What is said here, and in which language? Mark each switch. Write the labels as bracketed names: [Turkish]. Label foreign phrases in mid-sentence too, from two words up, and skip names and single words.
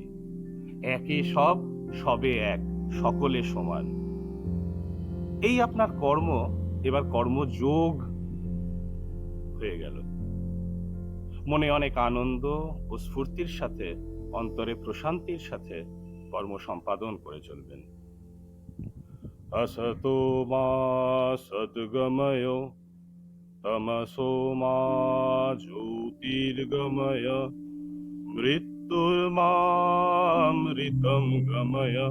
[Bangla] একে সব, সবে এক, সকলে সমান। এই আপনার কর্ম এবার কর্মযোগ হয়ে গেল। মনে অনেক আনন্দ ও স্ফূর্তির সাথে, অন্তরে প্রশান্তির সাথে কর্ম সম্পাদন করে চলবেন। [Sanskrit] असतो मा सद्गमय तमसो मा ज्योतिर्गमय मृत्युर्मामृतं गमय।